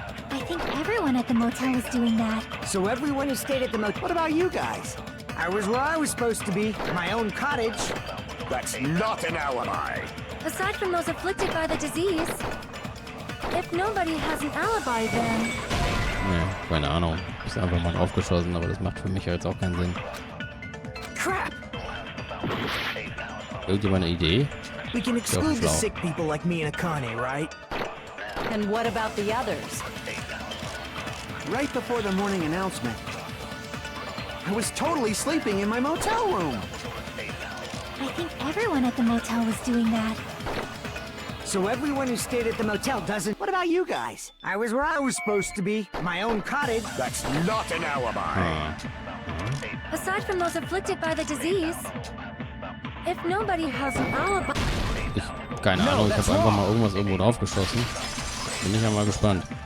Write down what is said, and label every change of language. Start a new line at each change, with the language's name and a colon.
English: I think everyone at the motel was doing that. So everyone who stayed at the motel... What about you guys? I was where I was supposed to be, my own cottage. That's not an alibi. Aside from those afflicted by the disease, if nobody has an alibi, then...
German: Nee, keine Ahnung. Ist einfach mal aufgeschossen, aber das macht für mich jetzt auch keinen Sinn.
English: Crap!
German: Irgendjemand eine Idee?
English: We can exclude the sick people like me and Akane, right? And what about the others? Right before the morning announcement, I was totally sleeping in my motel room. I think everyone at the motel was doing that. So everyone who stayed at the motel doesn't... What about you guys? I was where I was supposed to be. My own cottage. That's not an alibi. Aside from those afflicted by the disease, if nobody has an alibi...
German: Keine Ahnung, ich habe einfach mal irgendwas irgendwo draufgeschossen. Bin ich ja mal gespannt.